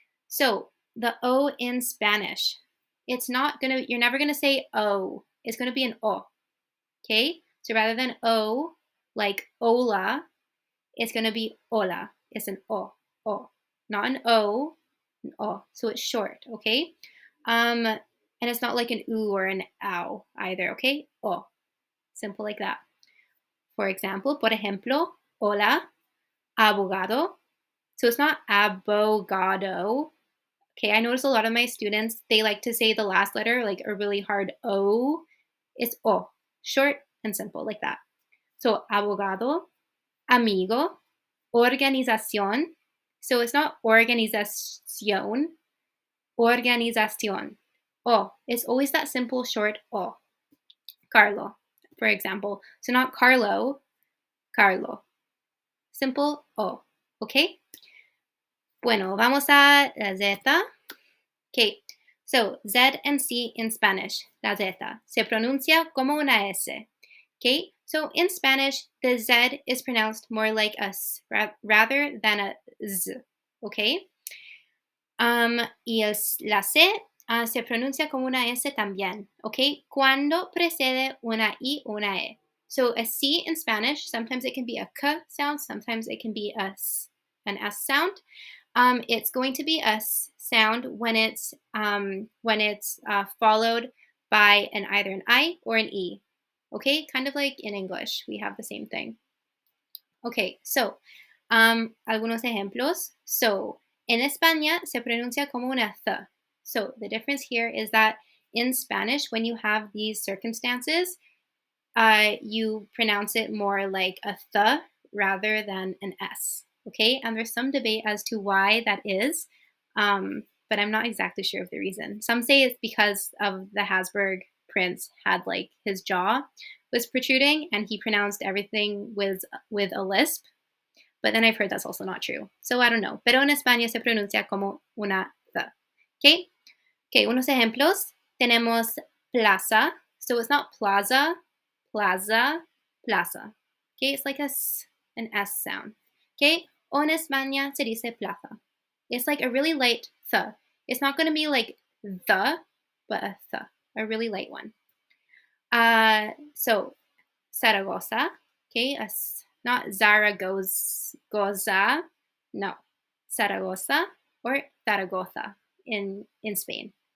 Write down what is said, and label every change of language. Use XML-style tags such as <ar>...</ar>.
<en>So the O in Spanish, you're never gonna say O. It's gonna be an O. Okay? So rather than O, like hola, it's gonna be hola. It's an O. Not an O, an O. So it's short, okay? And it's not like an oo or an ow either, okay? O. Simple like that. For example,</en> <es>por ejemplo,</es> <en>hola, abogado. So it's not abogado. Okay, I notice a lot of my students, they like to say the last letter like a really hard O. It's O, short and simple like that. So abogado, amigo, organización. So it's not organización, organización. O, it's always that simple short O. Carlo, for example. So not Carlo, Carlo. Simple O, okay?</en> <es>Bueno, vamos a la Z.</es> <en>Okay, so Z and C in Spanish,</en> <es>la Z, se pronuncia como una S.</es> <en>Okay, so in Spanish, the Z is pronounced more like a S rather than a Z.</en> <es>Okay, la C se pronuncia como una S también. Okay, cuando precede una I o una E.</es> <en>So a C in Spanish, sometimes it can be a K sound, sometimes it can be an S sound. It's going to be a sound when it's followed by either an I or an E. Okay, kind of like in English, we have the same thing.</en> <es>Okay, so algunos ejemplos. So en España se pronuncia como una th.</es> <en>So the difference here is that in Spanish, when you have these circumstances, you pronounce it more like a th rather than an S. Okay, and there's some debate as to why that is, but I'm not exactly sure of the reason. Some say it's because of the Habsburg prince had like his jaw was protruding and he pronounced everything with a lisp. But then I've heard that's also not true. So I don't know.</en> <es>Pero en España se pronuncia como una th. Okay? Okay, unos ejemplos. Tenemos plaza.</es> <en>So it's not plaza, plaza, plaza. Okay, it's like an S sound. Okay?</en> <es>O en España se dice plaza.</es> <en>It's like a really light th. It's not going to be like the, but a th, a really light one. So Zaragoza, okay, not Zaragoza, no, Zaragoza or Zaragoza in Spain.</en>